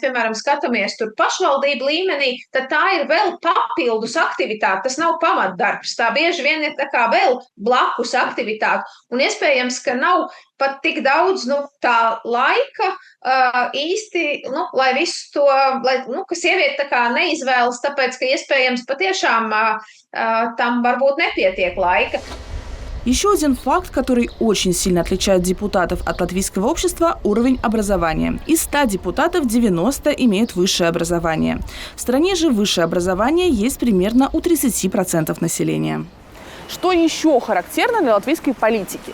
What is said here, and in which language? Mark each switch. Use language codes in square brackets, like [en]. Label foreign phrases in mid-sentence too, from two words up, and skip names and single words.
[lv] piemēram, skatāmies tur pašvaldību līmenī, tad tā ir vēl papildus aktivitāte, tas nav pamatdarbs, tā bieži vien ir tā kā vēl blakus aktivitāte, un iespējams, ka nav pat tik daudz, tā laika īsti, lai visu to, ka sieviete tā kā neizvēlas, tāpēc, ka iespējams patiešām tam varbūt nepietiek laika. [ru] Еще один факт, который очень сильно отличает депутатов от латвийского общества – уровень образования. Из 100 депутатов 90 имеют высшее образование. В стране же высшее образование есть примерно у 30% населения. Что еще характерно для латвийской политики?